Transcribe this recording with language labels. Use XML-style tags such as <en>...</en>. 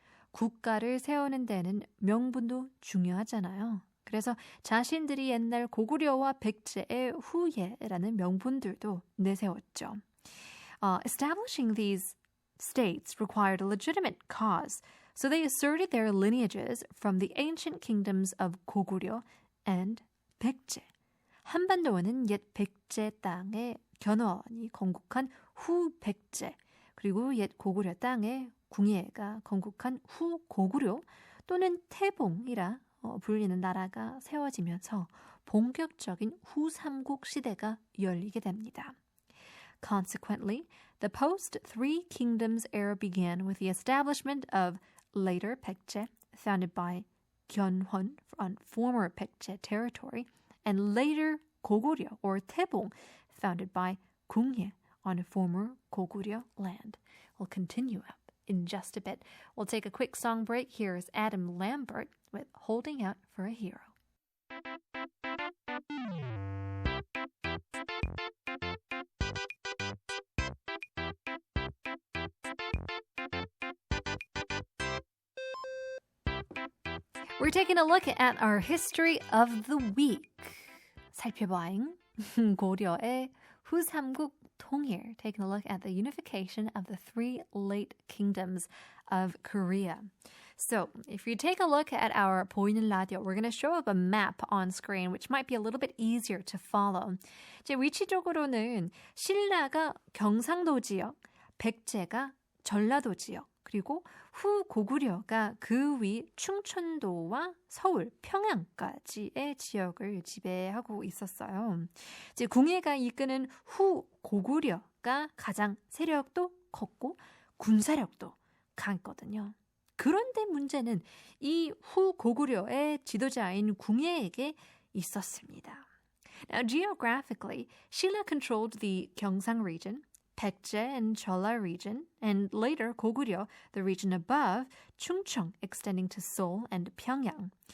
<ko>국가를 세우는 데는 명분도 중요하잖아요. 그래서 자신들이 옛날 고구려와 백제의 후예라는 명분들도 내세웠죠.</ko> <en>Establishing these states required a legitimate cause, so they asserted their lineages from the ancient kingdoms of 고구려 and 백제.</en> <ko>한반도는 옛 백제 땅에 견훤이 건국한 후 백제, 그리고 옛 고구려 땅에 궁예가 건국한 후 고구려 또는 태봉이라 불리는 나라가 세워지면서 본격적인 후삼국 시대가 열리게 됩니다.</ko> <en>Consequently, the post-Three Kingdoms era began with the establishment of later Baekje, founded by Gyeonhwan on former Baekje territory, and later 고구려 or 태봉, founded by 궁예 on former 고구려 land. We'll continue up in just a bit. We'll take a quick song break. Here is Adam Lambert with Holding Out for a Hero. We're taking a look at our history of the week.</en> <ko>살펴봐잉. 고려의 후삼국통일.</ko> <en>Taking a look at the unification of the three late kingdoms of Korea. So, if you take a look at our 보이는 라디오, we're going to show up a map on screen, which might be a little bit easier to follow.</en> <ko>이제 위치적으로는 신라가 경상도 지역, 백제가 전라도 지역, 그리고 후 고구려가 그 위 충청도와 서울, 평양까지의 지역을 지배하고 있었어요. 이제 궁예가 이끄는 후 고구려가 가장 세력도 컸고 군사력도 강했거든요. 그런데 문제는 이 후 고구려의 지도자인 궁예에게 있었습니다.</ko> <en>Now, geographically, Shilla controlled the Gyeongsang region, Baekje and Chola region, and later Goguryeo, the region above, Chungcheong, extending to Seoul and Pyongyang.</en>